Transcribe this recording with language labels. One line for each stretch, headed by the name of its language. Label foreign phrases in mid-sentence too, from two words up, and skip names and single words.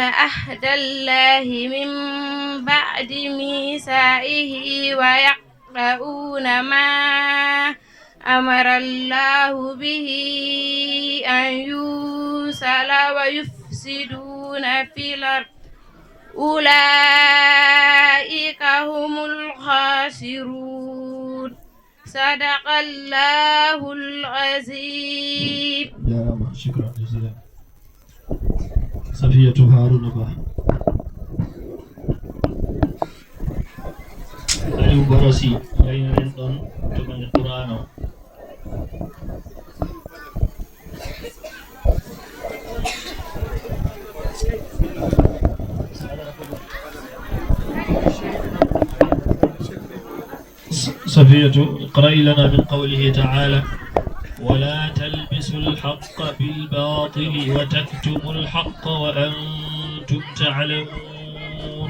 Arabic: عهد الله من بعد ميثاقه ويقطعون ما أمر الله به أن يوصل ويفسدون في الأرض أولئك هم الخاسرون صدق الله العظيم. يا رب شكرا جزيلا. صفية هارون با Aliou Barosi
Wolof: ngay na leen doon jogal Qur'an
Arabic: صفية اقرأي لنا من قوله تعالى ولا تلبسوا الحق بالباطل وتكتموا الحق وأنتم تعلمون.